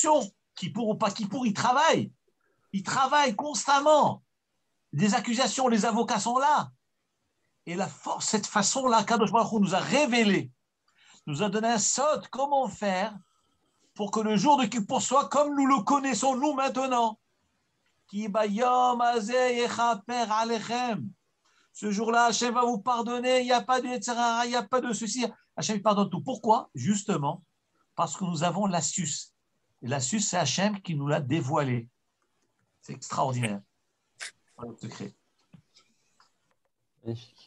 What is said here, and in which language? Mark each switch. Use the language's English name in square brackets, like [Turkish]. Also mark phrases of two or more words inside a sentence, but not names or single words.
[French] Kippour ou pas Kippour, ils travaillent. Ils travaillent constamment. Des accusations, les avocats sont là. Et la force, cette façon-là, [Hebrew] קדוש ברוך הוא [French] nous a révélé, nous a donné un sot, comment faire pour que le jour de Kippour soit comme nous le connaissons, nous, maintenant. [Hebrew] כי ביום הזה יכפר עליכם. [French] Ce jour-là, Hachem va vous pardonner, il n'y a pas de Yetzirah, il n'y a pas de ceci. Hachem pardonne tout. Pourquoi? Justement, parce que nous avons l'astuce. Et l'astuce, c'est Hachem qui nous l'a dévoilé. C'est extraordinaire. Voilà le secret. Magnifique.